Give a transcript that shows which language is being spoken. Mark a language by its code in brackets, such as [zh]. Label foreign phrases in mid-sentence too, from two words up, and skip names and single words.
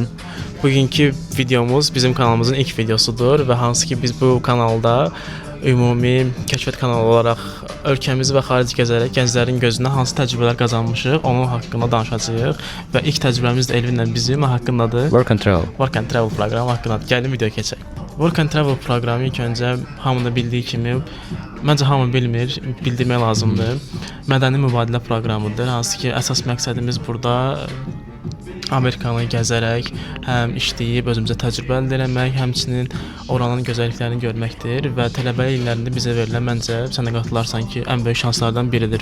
[az] Bugünkü videomuz bizim kanalımızın ilk videosudur və hansı ki biz bu kanalda ümumi kəşfiyyat kanalı olaraq ölkəmizi və xarici gəzərək gənclərin gözünə hansı təcrübələr qazanmışıq, onun haqqında danışacağıq və ilk təcrübəmiz də Elvinlə bizim haqqındadır. Work and Travel. Work and Travel proqramı haqqındadır. Gəlin videoya keçək. Work and Travel proqramı ilk öncə hamının bildiyi kimi, məncə hamı bilmir, bildirmək lazımdır. Mədəni mübadilə proqramıdır. Hansı ki əsas məqsədimiz burada Amerikanı gəzərək həm işləyib özümüzə təcrübə əldə etmək, həmçinin oranın gözəlliklərini görməkdir və tələbəlik illərində bizə verilən məncə sən də qatılarsan ki, ən böyük şanslardan biridir.